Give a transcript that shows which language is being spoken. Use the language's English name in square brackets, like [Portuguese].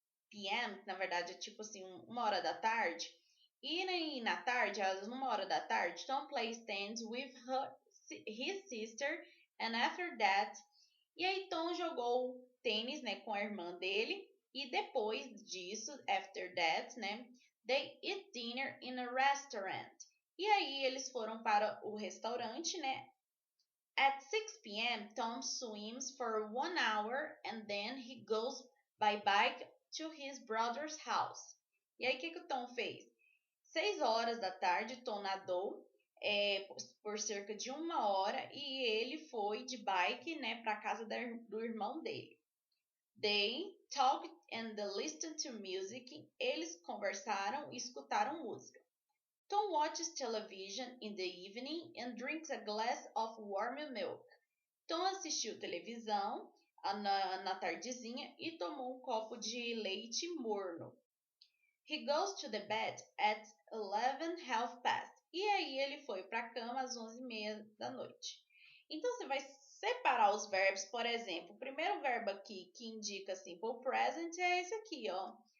[Portuguese] p.m., na verdade é tipo assim, 1 hora da tarde. E na tarde, às 1 hora da tarde, [English] Tom plays tennis with his sister, and after that... [Portuguese] E aí Tom jogou tênis, né, com a irmã dele, e depois disso, [English] after that, [Portuguese] né, [English] they eat dinner in a restaurant. [Portuguese] E aí eles foram para o restaurante, né? [English] At 6 p.m., Tom swims for 1 hour and then he goes by bike to his brother's house. [Portuguese] E aí o que o Tom fez? 6 horas da tarde, Tom nadou por cerca de 1 hora e ele foi de bike, né, para a casa do irmão dele. [English] They talked and listened to music. [Portuguese] Eles conversaram e escutaram música. [English] Tom watches television in the evening and drinks a glass of warm milk. [Portuguese] Tom assistiu televisão na tardezinha e tomou um copo de leite morno. [English] He goes to the bed at 11 half past. [Portuguese] E aí ele foi para a cama às 11h30 da noite. Então você vai separar os verbos, por exemplo, o primeiro verbo aqui que indica simple present é esse aqui, ó.